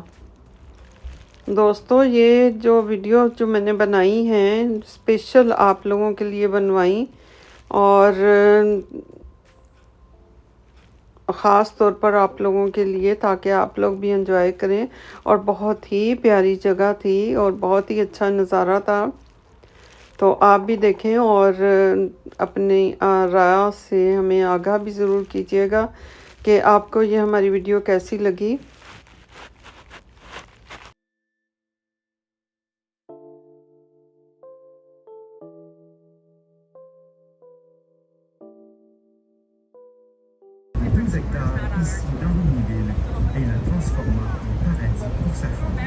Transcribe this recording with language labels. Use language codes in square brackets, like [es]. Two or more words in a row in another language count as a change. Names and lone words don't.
[ur] دوستو، یہ جو ویڈیو جو میں نے بنائی ہیں اسپیشل آپ لوگوں کے لیے بنوائی اور خاص طور پر آپ لوگوں کے لیے تاکہ آپ لوگ بھی انجوائے کریں، اور بہت ہی پیاری جگہ تھی اور بہت ہی اچھا نظارہ تھا، تو آپ بھی دیکھیں اور اپنی رائے سے ہمیں آگاہ بھی ضرور کیجیے گا کہ آپ کو یہ ہماری ویڈیو کیسی لگی۔ [fr] Ici dans Lunéville et la transforma en paradis pour sa famille.